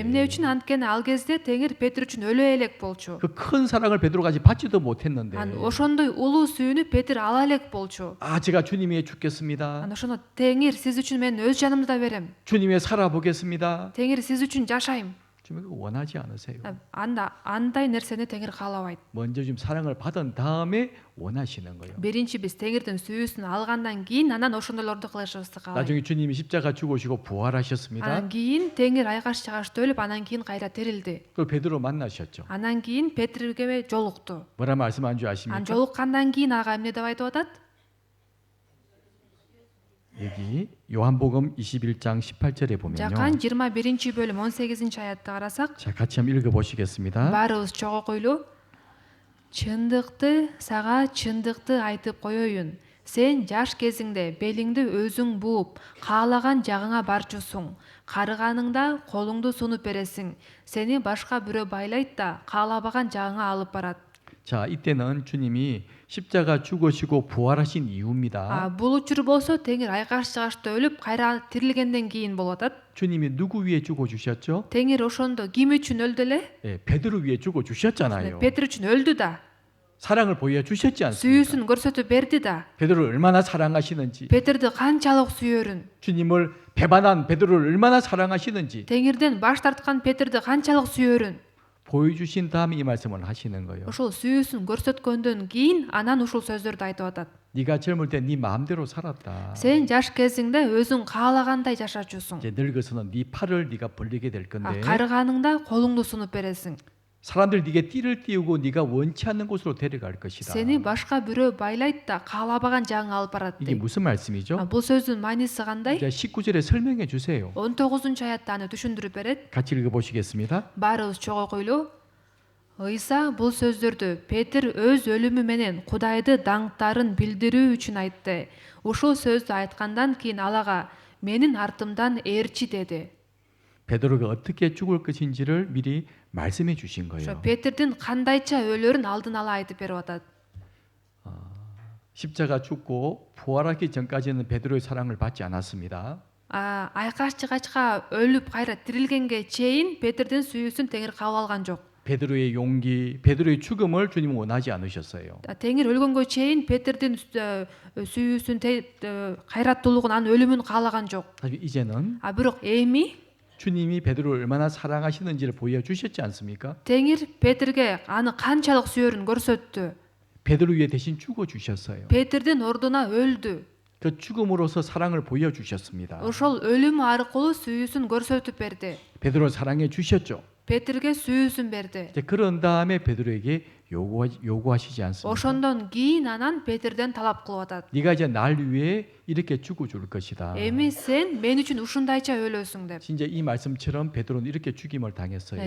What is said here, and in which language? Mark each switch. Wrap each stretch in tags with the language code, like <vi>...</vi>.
<ky>Эмне үчүн анткени ал кезде Теңир Петр үчүн өлө элек болчу.</ky> <ko>그 큰 사랑을 베드로가 아직 받지도 못했는데</ko> <ky>Ан ошондой улуу сүйүүнү Петр ала элек болчу.</ky> <ko>아 제가 주님 위해 죽겠습니다.</ko> <ky>Ан ошондо Теңир сиз үчүн мен өз жанымды да берем.</ky> <ko>주님 위해 살아보겠습니다.</ko> <ky>Теңир сиз үчүн жашайм.</ky> <ko>주님 그거 원하지 않으세요.</ko> <ky>Андай нерсени Теңир каалабайт.</ky> <ko>먼저 좀 사랑을 받은 다음에 원하시는 거예요.</ko> <ky>Биринчи биз Теңирдин сүйүүсүн алгандан кийин анан ошондойлорду кылышыбызды каалайт.</ky> <ko>나중에 주님이 십자가 죽으시고 부활하셨습니다.</ko> <ky>Анан кийин Теңир айкаш чагашта өлүп анан кийин кайра тирилди.</ky> <ko>그 베드로 만나셨죠.</ko> <ky>Анан кийин Петрге жолукту.</ky> <ko>뭐라 말씀한 줄</ko> <ky>Ан</ky> <ko>아십니까?</ko> <ky>жолуккандан кийин ага эмне деп айтып атат?</ky> <ko>여기 요한복음 21장 18절에 보면요.</ko> <ky>Жакан 21-бөлүм 18-аятты карасак,</ky> <ko>자, 같이 한번 읽어 보시겠습니다.</ko> <ky>баарыбыз чогуу койлу. Чындыкты сага чындыкты айтып коеюн. Сен жаш кезиңде белиңди өзүң бууп, каалаган жагыңа барчусуң. Карыганыңда колуңду сунуп бересиң. Сени башка бирөө байлайт да, каалабаган жагыңа алып барат.</ky> <ko>자, 이때는 주님이 십자가 죽으시고 부활하신 이유입니다.</ko> <ky>Бул учур болсо Теңир айкаш чагашта өлүп, кайра тирилгенден кийин болуп атат.</ky> <ko>주님이 누구 위해 죽어 주셨죠?</ko> <ky>Теңир ошондо ким үчүн өлдү эле?</ky> <ko>예, 베드로 위해 죽어 주셨잖아요.</ko> <ky>Петр үчүн өлдү да.</ky> <ko>사랑을 보여 주셨지 않습니까?</ko> <ky>Сүйүүсүн көрсөтүп берди да.</ky> <ko>베드로를 얼마나 사랑하시는지,</ko> <ky>Петрди канчалык сүйөрүн.</ky> <ko>주님을 배반한 베드로를 얼마나 사랑하시는지</ko> <ky>Теңирден баш тарткан Петрди канчалык сүйөрүн.</ky> <ko>보여주신 다음에 이 말씀을 하시는 거예요.</ko> <ky>Ошол сүйүүсүн көрсөткөндөн кийин анан ушул сөздөрдү айтып атат.</ky> <ko>네가 젊을 때 네 마음대로 살았다.</ko> <ky>Сен жаш кезиңде өзүң каалагандай жашачусуң.</ky> <ko>이제 늙어서는 네 팔을 네가 벌리게 될 건데</ko> <ky>Карыганыңда колуңду сунуп бересиң.</ky> <ko>사람들이 네게 띠를 띄우고 네가 원치 않는 곳으로 데려갈 것이다.</ko> <ky>Сени башка бирөө байлайт да каалабаган жагыңа алып барат</ky> <ko>이게</ko> <ky>дейт.</ky> <ko>무슨 말씀이죠?</ko> <ky>Бул сөздүн мааниси кандай?</ky> <ko>이제 19절에 설명해 주세요.</ko> <ky>19 аятта аны түшүндүрүп берет.</ky> <ko>같이 읽어 보시겠습니다.</ko> <ky>Баарыбыз чогуу койлу. Ыйса бул сөздөрдү Петр өз өлүмү менен Кудайды даңктарын билдирүү үчүн айтты. Ушул сөздү айткандан кийин ал ага менин артымдан ээрчи деди.</ky> <ko>베드로가 어떻게 죽을 것인지를 미리 말씀해 주신</ko> <ky>Ошо</ky> <ko>거예요.</ko> <ky>Петрдин кандайча өлөрүн алдын ала айтып берип атат.</ky> <ko>십자가 죽고 부활하기 전까지는 베드로의 사랑을 받지 않았습니다.</ko> <ky>Айкаш чыгачка өлүп кайра тирилгенге чейин Петрдин сүйүүсүн Теңир кабыл алган жок.</ky> <ko>베드로의 용기, 베드로의 죽음을 주님은 원하지 않으셨어요.</ko> <ky>Теңир өлгөнгө чейин Петрдин сүйүүсүн кайраттуулугун анын өлүмүн каалаган жок.</ky> <ko>하지만 이제는</ko> <ky>Бирок эми</ky> <ko>주님이 베드로를 얼마나 사랑하시는지를 보여주셨지 않습니까?</ko> <ky>Теңир Петрге аны канчалык сүйөрүн көрсөттү.</ky> <ko>베드로 위에 대신 죽어 주셨어요.</ko> <ky>Петрдин ордуна өлдү.</ky> <ko>그 죽음으로서 사랑을 보여주셨습니다.</ko> <ky>Ошол өлүм аркылуу сүйүүсүн көрсөтүп берди.</ky> <ko>베드로를 사랑해 주셨죠.</ko> <ky>Петрге сүйүүсүн берди.</ky> <ko>이제 그런 다음에 베드로에게 요구하시지 않습니까?</ko> <ky>Ошондон кийин анан Петрден талап кылып атат.</ky> <ko>네가 이제 날 위해 이렇게 죽어줄 것이다.</ko> <ky>Эми сен мен үчүн ушундайча өлөсүң деп.</ky> <ko>진짜 이 말씀처럼 베드로는 이렇게 죽임을 당했어요.</ko>